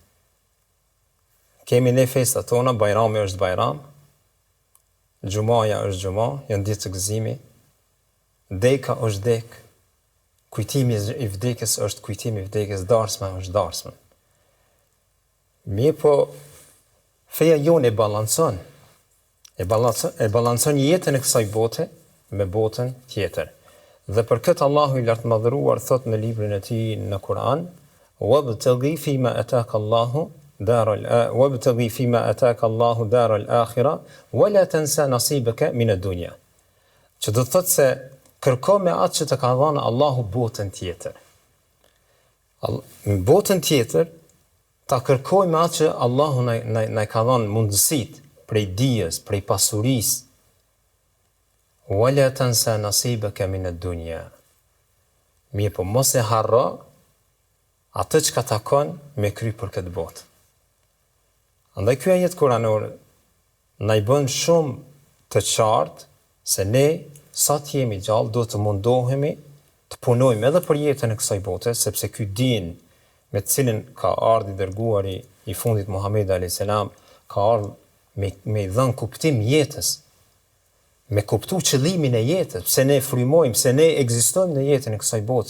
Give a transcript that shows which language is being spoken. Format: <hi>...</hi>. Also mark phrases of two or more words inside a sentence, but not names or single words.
<sq>Kemi ne festat tona, bajrami është bajram, xhumaja është xhuma, janë ditë të gëzimit, deka është dek, kujtimi i vdekjes është kujtimi i vdekjes, darsma është darsma. Mirë po, feja jonë e balancon jetën e kësaj bote me botën tjetër. Dhe për këtë Allahu i lartë madhëruar thot në librin e tij në Kur'an:</sq> <ar>"وابتغ فيما آتاك الله الدار الآخرة ولا تنس نصيبك من الدنيا."</ar> <sq>Që do të thotë se kërko me atë që të ka dhënë Allahu botën tjetër. Në botën tjetër ta kërkoj me atë që Allahu na ka dhënë mundësitë prej dijes, prej pasurisë.</sq> <ar>ولا تنس نصيبك من الدنيا.</ar> <sq>Mirë po mos e harro atë që ka takon me kry për këtë botë. Andaj ky ajet kuranor na i bën shumë të qartë se ne sa të jemi gjallë do të mundohemi të punojmë edhe për jetën e kësaj bote, sepse ky din me të cilin ka ardhur i dërguari i fundit Muhamedi</sq> <ar>عليه السلام</ar> <sq>ka ardhur me i dhënë kuptim jetës, me kuptu qëllimin e jetës, pse ne frymojmë, pse ne ekzistojmë në jetën e kësaj bote.</sq>